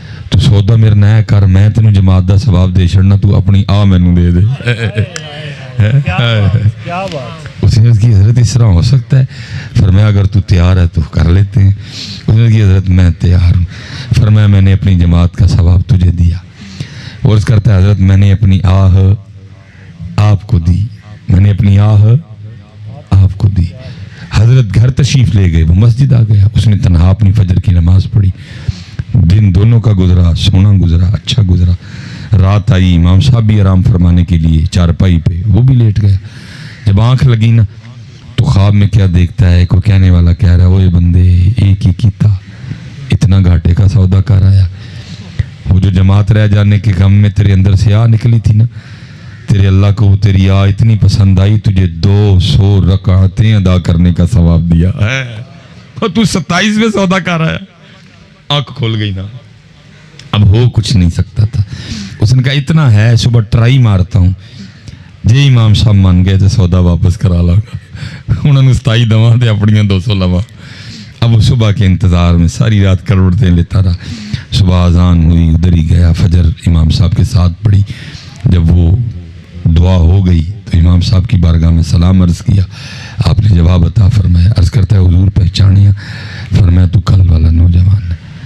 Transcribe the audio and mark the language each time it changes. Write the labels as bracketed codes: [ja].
[pa] تو سودا میرے نہ کر, میں تینوں جماعت دا ثواب دے چھڑنا, تو اپنی آ مینوں دے دے. [ur] کیا بات. اس نے کی حضرت اس طرح ہو سکتا ہے؟ فرمایا اگر تو تیار ہے تو کر لیتے ہیں. اس نے کی حضرت میں تیار ہوں. فرمایا میں نے اپنی جماعت کا ثواب تجھے دیا. اور اس کرتا ہے حضرت میں نے اپنی آہ آپ کو دی، میں نے اپنی آہ آپ کو دی. حضرت گھر تشریف لے گئے، وہ مسجد آ گیا. اس نے تنہا اپنی فجر کی نماز پڑھی. دن دونوں کا گزرا، سونا گزرا، اچھا گزرا. رات آئی، امام صاحب بھی آرام فرمانے کے لیے چارپائی پہ، وہ بھی لیٹ گیا. جب آنکھ لگی نا تو خواب میں کیا دیکھتا ہے؟ کوئی کہنے والا کہہ رہا ہے اوے بندے ایک ہی کیتا، اتنا گھاٹے کا سودا کر آیا. وہ جو جماعت رہ جانے کے غم میں تیرے اندر سے آ نکلی تھی نا، تیرے اللہ کو تیری آ اتنی پسند آئی، تجھے 200 رکعتیں ادا کرنے کا ثواب دیا ہے. اور تو 27 میں سودا کر آیا. آنکھ کھول گئی نا، اب ہو کچھ نہیں سکتا تھا. اس نے کہا اتنا ہے، صبح ٹرائی مارتا ہوں. [pa] جی امام صاحب مان گئے تو سودا واپس کرا لا گا. انہوں نے 27 دواں دے اپنی 200 لوا. [ur] اب وہ صبح کے انتظار میں ساری رات کروڑتیں لیتا رہا. صبح اذان ہوئی، ادھر ہی گیا، فجر امام صاحب کے ساتھ پڑھی. جب وہ دعا ہو گئی تو امام صاحب کی بارگاہ میں سلام عرض کیا. آپ نے جواب عطا فرمایا. عرض کرتا ہے حضور پہچانیا؟ فرمایا تو کل والا نوجوان ہے.